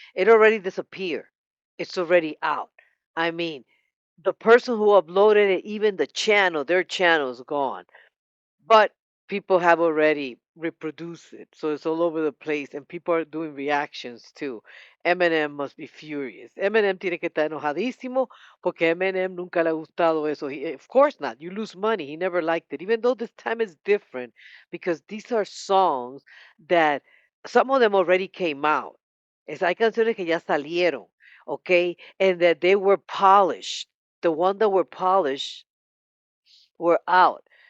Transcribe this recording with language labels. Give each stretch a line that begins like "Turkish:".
English: It already disappeared. It's already out. I mean, the person who uploaded it, even the channel, their channel is gone. But people have already reproduced it, so it's all over the place, and people are doing reactions too. Eminem must be furious.
Spanish: Eminem tiene que estar enojadísimo porque Eminem nunca le ha gustado eso.
English: Of course not. You lose money. He never liked it, even though this time is different because these are songs that some of them already came out.
Spanish: Hay canciones que ya salieron, okay,
English: and that they were polished. The one that were polished were out.